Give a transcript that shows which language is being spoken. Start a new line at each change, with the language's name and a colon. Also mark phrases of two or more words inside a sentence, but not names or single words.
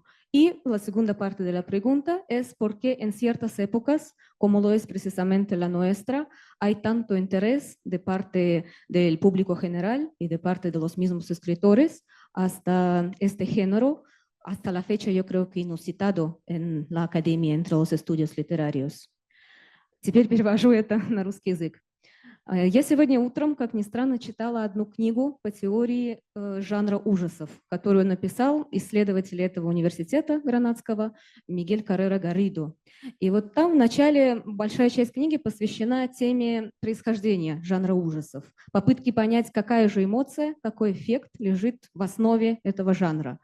Spanish: Y la segunda parte de la pregunta es por qué en ciertas épocas, como lo es precisamente la nuestra, hay tanto interés de parte del público general y de parte de los mismos escritores hasta este género, hasta la fecha yo creo que inusitado en la academia entre los estudios literarios.
Russian: Теперь перевожу это на русский язык. Я сегодня утром, как ни странно, читала одну книгу по теории жанра ужасов, которую написал исследователь этого университета гранадского Мигель Каррера Гарридо. И вот там в начале большая часть книги посвящена теме происхождения жанра ужасов, попытке понять, какая же эмоция, какой эффект лежит в основе этого жанра.